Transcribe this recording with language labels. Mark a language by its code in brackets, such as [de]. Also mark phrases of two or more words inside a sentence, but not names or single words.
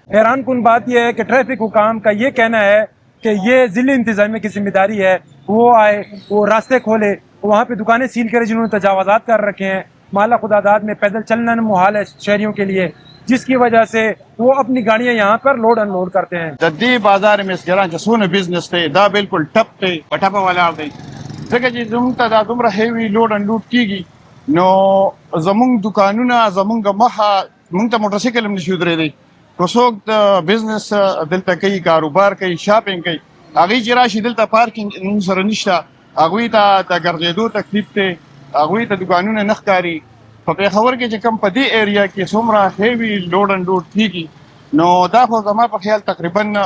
[ur] حیران کن بات یہ ہے کہ ٹریفک حکام کا یہ کہنا ہے کہ یہ ضلع انتظامیہ کی ذمہ داری ہے، وہ آئے، وہ راستے کھولے، وہاں پہ دکانیں سیل کرے جنہوں نے تجاوزات کر رکھے ہیں. محلہ خداداد میں پیدل چلنا محال ہے شہریوں کے لیے، جس کی وجہ سے وہ اپنی گاڑیاں یہاں پر [en] load unload [ur] کرتے ہیں. [ps] د دې بازار مسګران چې څونه بزنس دی دا بالکل ټپ دی، په ټپه ولاړ دی. ځکه چې زموږ ته دا دومره [en] heavy load unload [ps] کېږي نو زموږ دکانونه زموږ مخه موږ ته موټر سایکل هم نشي ودرېدی. که څوک د بزنس دلته کوي، کاروبار کوي، شاپینګ کوي، هغوی چې راشي دلته پارکینګ موږ سره نشته، هغوی ته د ګرځېدو تکلیف دی، هغوی ته دکانونه نه ښکاري، په پیښور کې چې کوم په دې ایریا کې څومره [en] heavy load and load [ps] کیږي نو دا خو زما په خیال تقریبا